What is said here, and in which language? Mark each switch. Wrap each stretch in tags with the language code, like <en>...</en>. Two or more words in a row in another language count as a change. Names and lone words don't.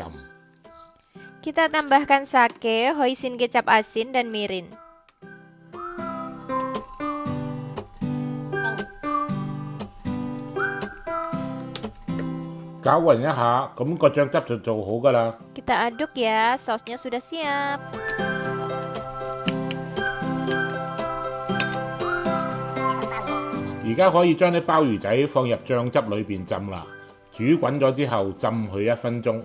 <id>Kita tambahkan sake, hoisin kecap asin, dan mirin.</id> <yue>攪勻一下，咁個醬汁就做好㗎啦。</yue> <id>Kita aduk ya, sausnya sudah siap.</id> <yue>而家可以將啲鮑魚仔放入醬汁裏邊浸啦。煮滾咗之後，浸佢1分鐘。</yue>